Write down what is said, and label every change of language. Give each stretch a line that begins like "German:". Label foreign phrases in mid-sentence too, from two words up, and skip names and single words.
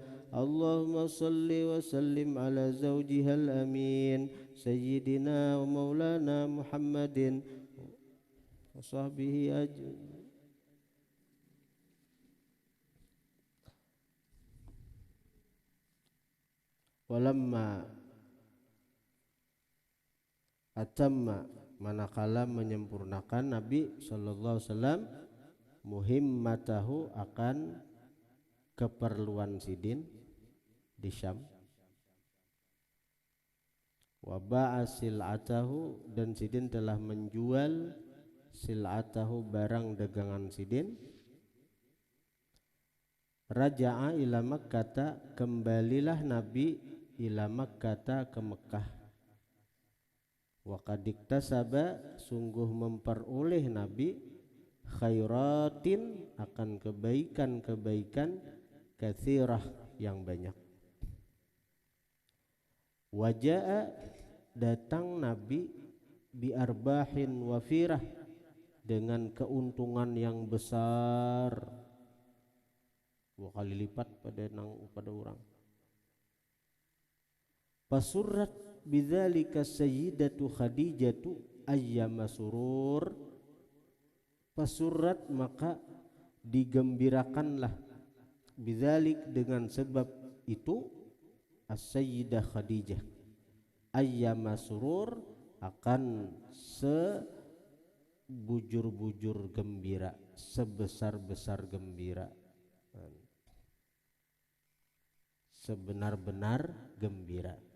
Arabic: اللهم صل وسلم على زوجها الأمين سيدنا ومولانا محمد وصحبه أجمعين. Walamma atamma,
Banjar: manakala menyempurnakan Nabi
Arabic: sallallahu alaihi wasallam
Banjar: muhimmatahu, akan keperluan sidin di Syam,
Arabic: wa ba'a sil'atahu,
Banjar: dan sidin telah menjual sil'atahu, barang dagangan sidin.
Arabic: Raja'a ila Makkata,
Banjar: kembalilah Nabi
Arabic: ila Makkata,
Banjar: ke Mekah.
Arabic: Wa qad iktasaba,
Banjar: sungguh memperoleh Nabi khairatin, akan kebaikan-kebaikan, katsirah, yang banyak. Waja'a, datang Nabi
Arabic: bi arbahin wafirah,
Banjar: dengan keuntungan yang besar, 2 kali lipat pada orang.
Arabic: Fasurrat bidzalika sayyidatu Khadijatu ayyama surur.
Banjar: Fasurrat, maka digembirakanlah, bidzalik, dengan sebab itu, as-sayyidah Khadijah,
Arabic: ayyama surur,
Banjar: akan sebujur-bujur gembira, sebesar-besar gembira, sebenar-benar gembira.